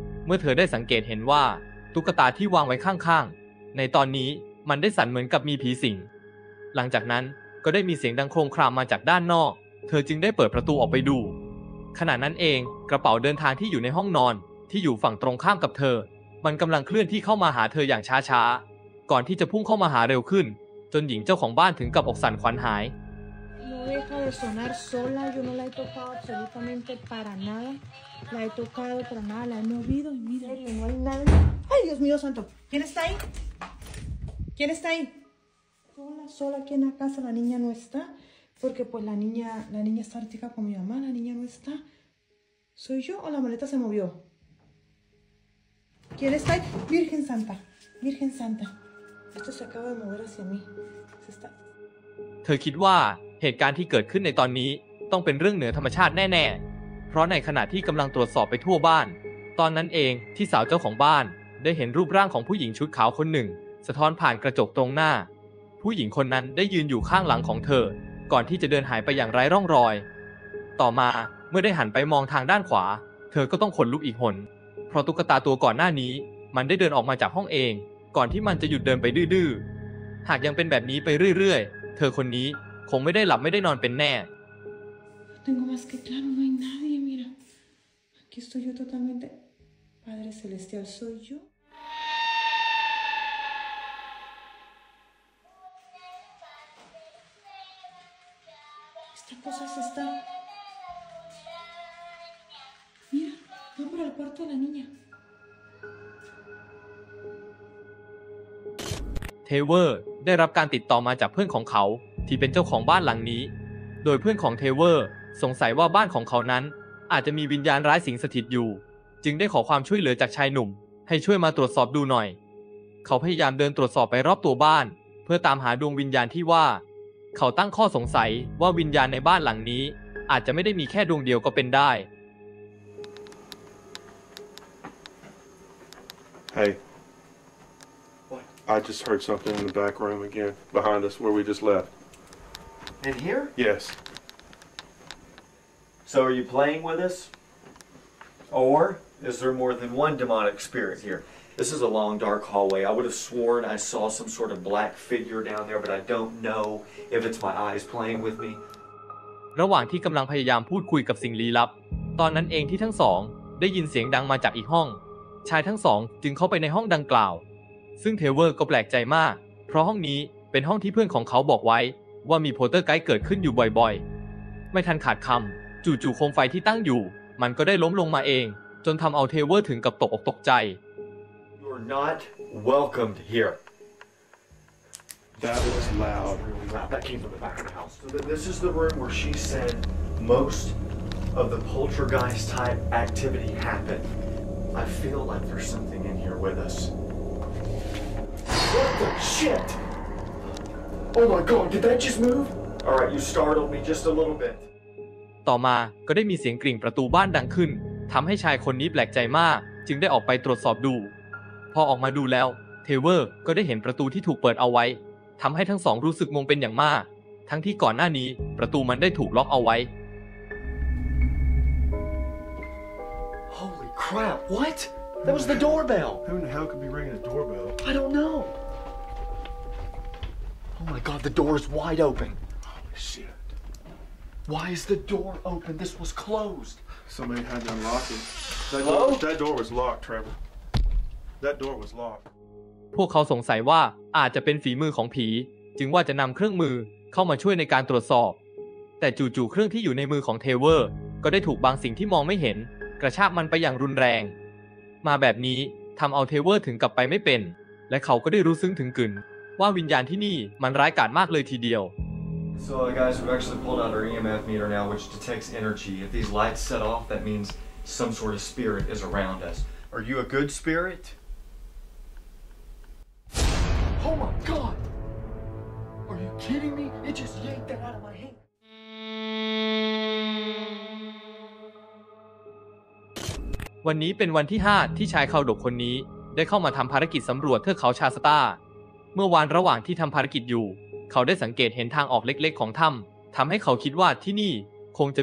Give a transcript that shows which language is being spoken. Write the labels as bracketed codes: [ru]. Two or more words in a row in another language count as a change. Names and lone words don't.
[th] เมื่อเธอได้สังเกตเห็นว่าตุ๊กตาที่วางไว้ข้างๆในตอนนี้มันได้สั่นเหมือนกับมีผีสิงหลังจากนั้นก็ได้มีเสียงดังโครมครามมาจากด้านนอกเธอจึงได้เปิดประตูออกไปดูขณะนั้นเองกระเป๋าเดินทางที่อยู่ในห้องนอนที่อยู่ฝั่งตรงข้ามกับเธอมันกำลังเคลื่อนที่เข้ามาหาเธออย่างช้าๆก่อนที่จะพุ่งเข้ามาหาเร็วขึ้นจนหญิงเจ้าของบ้านถึงกับอกสั่นขวัญหาย [es] No deja de sonar sola, yo no la he tocado absolutamente para nada. La he tocado para nada, la he movido y mira, no hay nada. ¡Ay, Dios mío santo! ¿Quién está ahí? ¿Quién está ahí? Sola aquí en la casa, la niña no está, porque pues la niña está ahorita con mi mamá, la niña no está. ¿Soy yo o la maleta se movió? ¿Quién está ahí? Virgen Santa, Virgen Santa. Esto se acaba de mover hacia mí. Se está... [th] เธอคิดว่าเหตุการณ์ที่เกิดขึ้นในตอนนี้ต้องเป็นเรื่องเหนือธรรมชาติแน่ๆเพราะในขณะที่กำลังตรวจสอบไปทั่วบ้านตอนนั้นเอง ที่สาวเจ้าของบ้านได้เห็นรูปร่างของผู้หญิงชุดขาวคนหนึ่งสะท้อนผ่านกระจกตรงหน้าผู้หญิงคนนั้นได้ยืนอยู่ข้างหลังของเธอก่อนที่จะเดินหายไปอย่างไร้ร่องรอยต่อมาเมื่อได้หันไปมองทางด้านขวาเธอก็ต้องขนลุกอีกหนเพราะตุ๊กตาตัวก่อนหน้านี้มันได้เดินออกมาจากห้องเองก่อนที่มันจะหยุดเดินไปดื้อๆหากยังเป็นแบบนี้ไปเรื่อยๆเธอคนนี้คงไม่ได้หลับไม่ได้นอนเป็นแน่ [es] Tengo más que claro, no hay nadie, mira. Aquí estoy yo totalmente. Padre Celestial, ¿soy yo? Esta cosa se está... Mira, va para el cuarto de la niña. [th] เทเวอร์ได้รับการติดต่อมาจากเพื่อนของเขาที่เป็นเจ้าของบ้านหลังนี้โดยเพื่อนของเทเวอร์สงสัยว่าบ้านของเขานั้นอาจจะมีวิญญาณร้ายสิงสถิตอยู่จึงได้ขอความช่วยเหลือจากชายหนุ่มให้ช่วยมาตรวจสอบดูหน่อยเขาพยายามเดินตรวจสอบไปรอบตัวบ้านเพื่อตามหาดวงวิญญาณที่ว่าเขาตั้งข้อสงสัยว่าวิญญาณในบ้านหลังนี้อาจจะไม่ได้มีแค่ดวงเดียวก็เป็นได้ [en] Hey. I just heard something in the back room again, behind us, where we just left. In here? Yes. So are you playing with us? Or is there more than one demonic spirit here? This is a long, dark hallway. I would have sworn I saw some sort of black figure down there, but I don't know if it's my eyes playing with me. [th] ระหว่างที่กำลังพยายามพูดคุยกับสิ่งลี้ลับตอนนั้นเองที่ทั้งสองได้ยินเสียงดังมาจากอีกห้องชายทั้งสองจึงเข้าไปในห้องดังกล่าวซึ่งเทเวอร์ก็แปลกใจมากเพราะห้องนี้เป็นห้องที่เพื่อนของเขาบอกไว้ว่ามีโพเตอร์ไกด์เกิดขึ้นอยู่บ่อยๆไม่ทันขาดคำจู่ๆโคมไฟที่ตั้งอยู่มันก็ได้ล้มลงมาเองจนทำเอาเทเวอร์ถึงกับตกอกตกใจ [en] You're not welcomed here. That was loud. Really loud. That came from the back of the house. So this is the room where she said most of the poltergeist type activity happened. I feel like there's something in here with us. What the shit? Oh my god, did that just move? Alright, you startled me just a little bit. [th] ต่อมาก็ได้มีเสียงกริ่งประตูบ้านดังขึ้นทำให้ชายคนนี้แปลกใจมากจึงได้ออกไปตรวจสอบดูพอออกมาดูแล้วเทเวอร์ก็ได้เห็นประตูที่ถูกเปิดเอาไว้ทำให้ทั้งสองรู้สึกงงเป็นอย่างมากทั้งที่ก่อนหน้านี้ประตูมันได้ถูกล็อกเอาไว้ [en] Holy crap, what? That was the doorbell. Who in the hell could be ringing a doorbell? I don't know. Oh my god, the door is wide open. Holy shit. Why is the door open? This was closed. Somebody had to unlock it. Hello? That door was locked, Trevor. That door was locked. [th] พวกเขาสงสัยว่าอาจจะเป็นฝีมือของผีจึงว่าจะนำเครื่องมือเข้ามาช่วยในการตรวจสอบแต่จู่ๆเครื่องที่อยู่ในมือของเทเวอร์ก็ได้ถูกบางสิ่งที่มองไม่เห็นกระชากมันไปอย่างรุนแรงมาแบบนี้ทำเอาเทเวอร์ถึงกลับไปไม่เป็นและเขาก็ได้รู้ซึ้งถึงกึ่นว่าวิญญาณที่นี่มันร้ายกาจมากเลยทีเดียว [en] So guys, we've actually pulled out our EMF meter now, which detects energy. If these lights set off, that means some sort of spirit is around us. Are you a good spirit? Oh my god! Are you kidding me? It just yanked that out of my hand. [th] วันนี้เป็นวันที่ 5ที่ชายคาวดกคนนี้ได้เข้ามาทำภารกิจสำรวจเทือกเขาชาสตาเมื่อวานระหว่างที่ทำภารกิจอยู่เขาได้สังเกตเห็นทางออกเล็กๆของถ้ำทำให้เขาคิดว่าที่นี่คงจะ